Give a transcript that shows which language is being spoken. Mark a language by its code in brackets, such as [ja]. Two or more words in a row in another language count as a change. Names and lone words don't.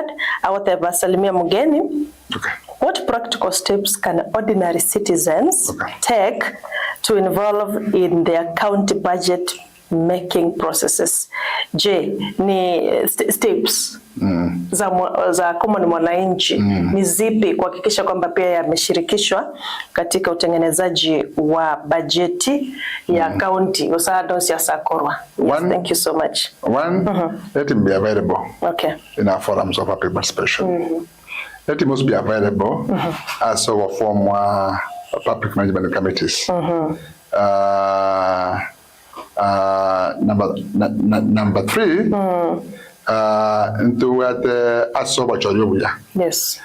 [en] Okay. What practical steps can ordinary citizens take to involve in their county budget making processes? [sw] J ni steps za common mwananchi ni zipi kuhakikisha kwamba pia yameshirikishwa katika utengenezaji wa bajeti ya county usado siasa korwa? [en] Yes, thank you so much. One, let him be available in our forums of public participation. Let him also be available as a form public management committees. Number 3, into what yes.